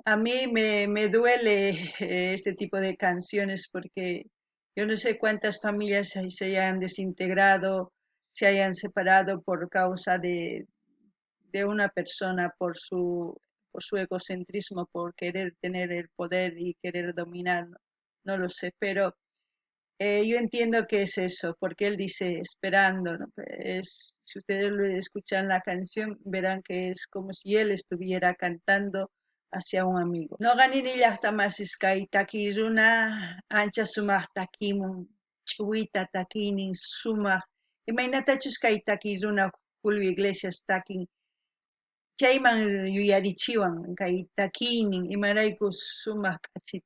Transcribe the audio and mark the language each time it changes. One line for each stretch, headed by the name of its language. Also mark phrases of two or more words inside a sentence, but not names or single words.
Spanish: A mí me duele este tipo de canciones porque yo no sé cuántas familias se hayan desintegrado, se hayan separado por causa de una persona, por su egocentrismo, por querer tener el poder y querer dominar, no, no lo sé, pero yo entiendo que es eso, porque él dice esperando, ¿no? Si ustedes lo escuchan la canción, verán que es como si él estuviera cantando hacia un amigo.
Quechua: No ganini llaqtamasisqay takiruna ancha sumaq takimun, ch'uwita takinin sumaq, imaynatachus kay takiruna Julio Iglesias takin, chayman yuyarichiwan kay takiynin imaraykus sumaq k'achitu.